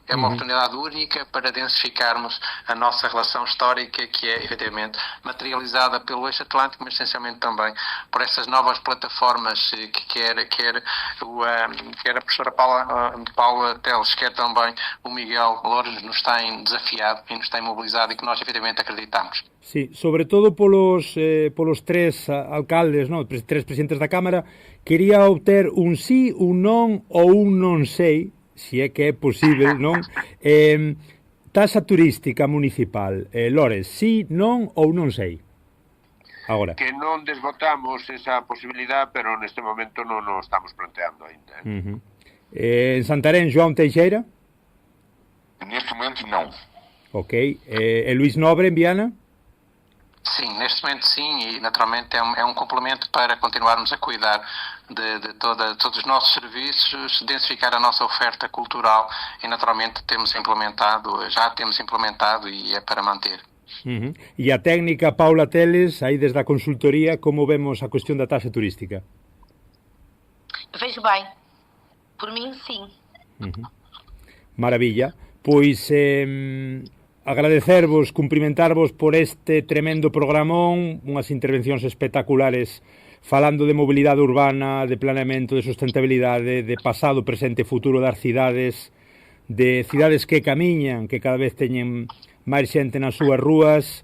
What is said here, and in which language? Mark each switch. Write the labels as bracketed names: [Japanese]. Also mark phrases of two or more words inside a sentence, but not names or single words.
[Portuguese] É uma oportunidade única para densificarmos a nossa relação histórica, que é, efetivamente, materializada pelo eixo atlântico, mas essencialmente também por essas novas plataformas que quer a professora Paula Teles, quer também o Miguel Loures nos têm desafiado e nos têm mobilizado e que nós, efetivamente, acreditamos. [Galician] Sí, sobre todo polos tres alcaldes, tres presidentes da Cámara, quería obter un sí, un non ou un non sei, se é que é posible, non? Taxa turística municipal, Lores, sí, non ou non sei? Agora. Que non desbotamos esa posibilidad, pero neste momento non o estamos planteando ainda. En Santarén, João Teixeira? [Portuguese] Neste momento, não. [Galician] Ok. E Luís Nobre, en Viana? [Portuguese] Sim, neste momento sim, e naturalmente é um complemento para continuarmos a cuidar de todos os nossos serviços, densificar a nossa oferta cultural e naturalmente já temos implementado e é para manter. [Galician] E a técnica Paula Teles, aí desde a consultoría, como vemos a cuestión da taxa turística? [Portuguese] Vejo bem. Por mim, sim. [Galician] Maravilla. Pois agradecervos, cumprimentarvos por este tremendo programón, unhas intervencións espectaculares falando de mobilidade urbana, de planeamento, de sustentabilidade, de pasado, presente e futuro das cidades, de cidades que camiñan, que cada vez teñen máis xente nas súas rúas.